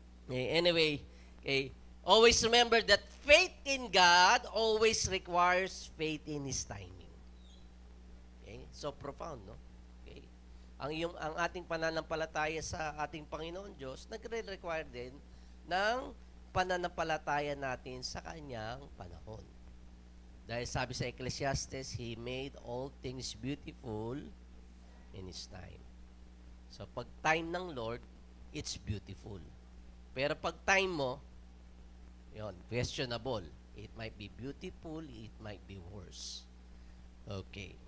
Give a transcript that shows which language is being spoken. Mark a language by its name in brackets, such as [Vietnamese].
[English] Anyway, always remember that faith in God always requires faith in His timing. Okay? So profound, no? Okay? [Filipino] Ang ating pananampalataya sa ating Panginoon Diyos nagre-require din ng pananampalataya natin sa Kanyang panahon. Dahil sabi sa [English] Ecclesiastes, He made all things beautiful in His time. So pag time ng Lord, it's beautiful. [Filipino] Pero pag time mo, yun, [English] questionable. It might be beautiful, it might be worse. Okay.